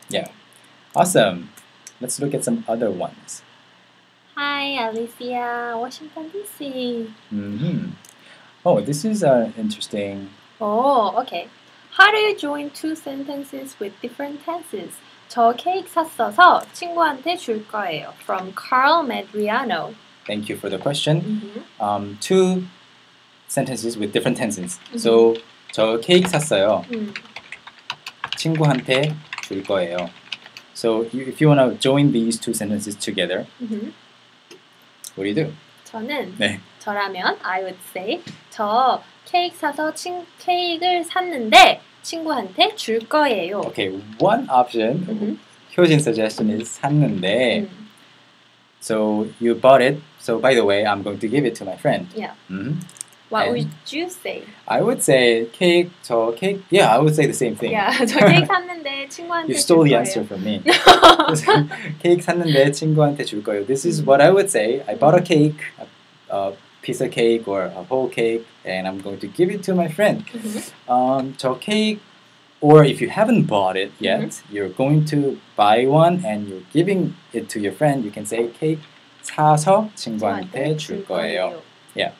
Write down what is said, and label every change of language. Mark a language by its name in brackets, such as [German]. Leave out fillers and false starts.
[English] Yeah, awesome. Let's look at some other ones. Hi, Alicia, Washington, D.C. Mm-hmm. Oh, this is interesting. Oh, okay. How do you join two sentences with different tenses? [Korean] 저 케이크 샀어서 친구한테 줄 거예요. [English] From Carl Madriano. Thank you for the question. Mm-hmm. Two sentences with different tenses. [Korean] So 저 케이크 샀어요. 친구한테 줄 거예요. [English] So if you want to join these two sentences together, what do you do? [Korean] 저는 네. 저라면 [English] I would say [Korean] 저 케이크 사서 케이크를 샀는데 친구한테 줄 거예요. [English] Okay, one option, 효진 suggestion is 샀는데. So you bought it. So by the way, I'm going to give it to my friend. Yeah. Mm-hmm. What And would you say? I would say cake, 저 cake. Yeah, I would say the same thing. [Korean] Yeah, 저 케이크 샀는데 친구한테 [English] You [Korean] 줄 [English] stole the [Korean] 거예요. [English] answer from me. [Korean] 케이크 샀는데 친구한테 줄 거예요. [English] This is what I would say. I bought a cake, a piece of cake or a whole cake, and I'm going to give it to my friend. 저 cake, or if you haven't bought it yet, you're going to buy one and you're giving it to your friend. You can say cake [Korean] 사서 친구한테 줄 거예요. [English] Yeah.